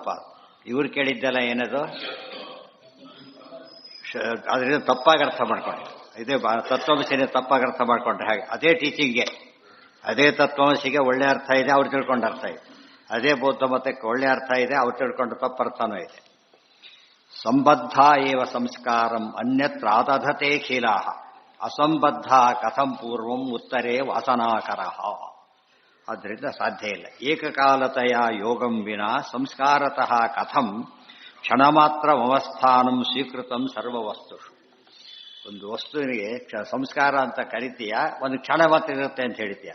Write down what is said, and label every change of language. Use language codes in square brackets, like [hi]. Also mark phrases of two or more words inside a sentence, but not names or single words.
[kn] ಇವ್ರು ಕೇಳಿದ್ದೆಲ್ಲ ಏನದು? ಅದರಿಂದ ತಪ್ಪಾಗಿ ಅರ್ಥ ಮಾಡ್ಕೊಂಡ್ರೆ, ಇದೇ ತತ್ವಮಸಿನೇ ತಪ್ಪಾಗಿ ಅರ್ಥ ಮಾಡ್ಕೊಂಡ್ರೆ ಹಾಗೆ. ಅದೇ ಟೀಚಿಂಗ್ಗೆ, ಅದೇ ತತ್ವಮಸಿಗೆ ಒಳ್ಳೆ ಅರ್ಥ ಇದೆ, ಅವ್ರು ತಿಳ್ಕೊಂಡ ಅರ್ಥ ಇದೆ. ಅದೇ ಬೌದ್ಧ ಮತಕ್ಕೆ ಒಳ್ಳೆ ಅರ್ಥ ಇದೆ, ಅವ್ರು ತಿಳ್ಕೊಂಡು ತಪ್ಪು ಅರ್ಥನೂ ಇದೆ. [sa] ಸಂಬದ್ಧ ಏವ ಸಂಸ್ಕಾರಂ ಅನ್ಯತ್ರ ಆದಧತೆ ಖಿಲಾಹ ಅಸಂಬದ್ಧ ಕಥಂ ಪೂರ್ವಂ ಉತ್ತರೇ ವಾಸನಾಕರ. [kn] ಆದ್ದರಿಂದ ಸಾಧ್ಯ ಇಲ್ಲ. [sa] ಏಕಕಾಲತೆಯ ಯೋಗಂ ವಿನಾ ಸಂಸ್ಕಾರತಃ ಕಥಂ ಕ್ಷಣಮಾತ್ರ ಅವಸ್ಥಾನಂ ಸ್ವೀಕೃತಂ ಸರ್ವವಸ್ತು. [kn] ಒಂದು ವಸ್ತುವಿಗೆ ಸಂಸ್ಕಾರ ಅಂತ ಕರಿತೀಯ, ಒಂದು ಕ್ಷಣ ಮಾತ್ರ ಇರುತ್ತೆ ಅಂತ ಹೇಳ್ತೀಯ.